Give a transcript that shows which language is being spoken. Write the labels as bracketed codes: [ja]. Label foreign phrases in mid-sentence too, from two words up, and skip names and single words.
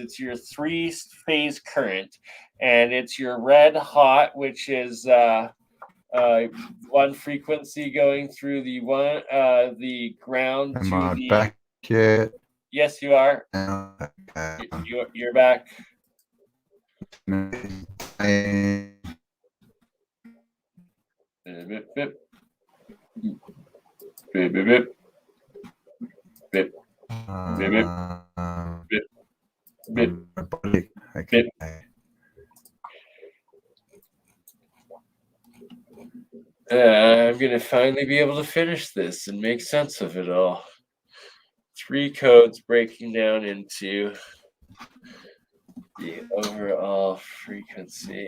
[en] It's your 3-phase current, and it's your red hot, which is one frequency going through the ground Am to I the. back yet? Yes, you are. You're back. Bip, bip. Bip, bip, bip. Bip. Bip, bip. Bip. Bip. Okay. Bip. I'm going to finally be able to finish this and make sense of it all. 3 codes breaking down into the overall frequency.